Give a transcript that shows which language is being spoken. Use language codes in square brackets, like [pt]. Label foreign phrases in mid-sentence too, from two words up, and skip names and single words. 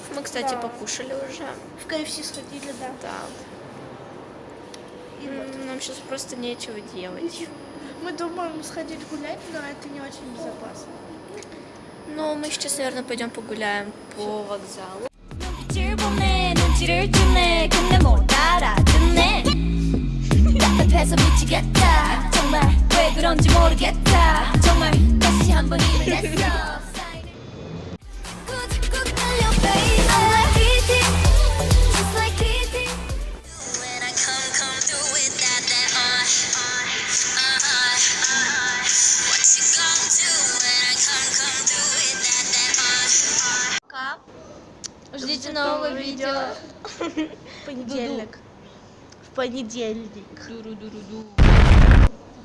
[ru] Мы, кстати, покушали уже. В KFC сходили, да. Да. Нам сейчас просто нечего делать. Мы думаем сходить гулять, но это не очень безопасно. Но мы сейчас, наверное, пойдем погуляем по вокзалу. [ko] 눈빛을 보내 눈치를 주네 근데 못 알아듣네 답답해서 미치겠다 정말 왜 그런지 모르겠다 정말 다시 한번 입을 냈어 꾹꾹 끌려 [en] baby I'm like PT just like PT When I come through with that What you gon' do when I come through with that [ru] Кап. Ждите нового видео. В понедельник. В понедельник. Дуру-дуру-ду.